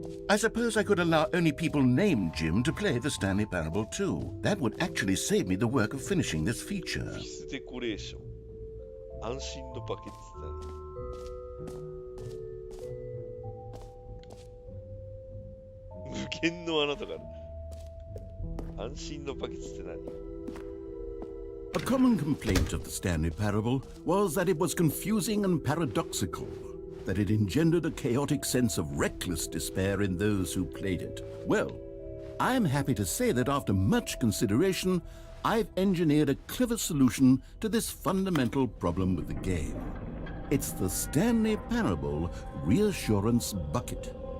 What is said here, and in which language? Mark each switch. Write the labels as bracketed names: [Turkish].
[English] I suppose I could allow only people named Jim to play the Stanley Parable 2. That would actually save me the work of finishing this feature. [Japanese] オフィスデコレーション。安心のバケツって何？無限の穴とかある。安心のバケツって何？ [English] A common complaint of the Stanley Parable was that it was confusing and paradoxical, that it engendered a chaotic sense of reckless despair in those who played it. Well, I'm happy to say that after much consideration, I've engineered a clever solution to this fundamental problem with the game. It's the Stanley Parable Reassurance Bucket.